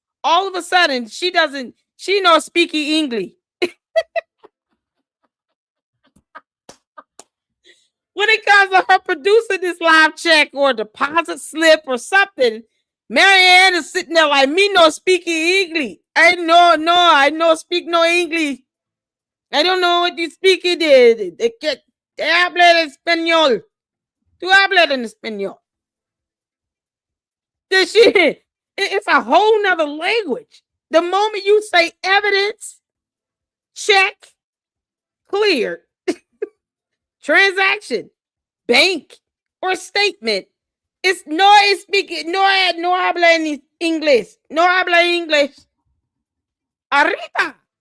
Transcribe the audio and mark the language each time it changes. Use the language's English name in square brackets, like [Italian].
[English] All of a sudden, she knows speaking English. When it comes to her producing this live check or deposit slip or something, Marianne is sitting there like, me no speaking English. I no speak no English. I don't know what you speak it is. [Spanish] Te habla en español. Tú hablas en español. [English] It's a whole nother language. The moment you say evidence, check, cleared, transaction, bank, or statement, it's no speaking, [Spanish] no habla en inglés, no habla inglés. [English] Arriba.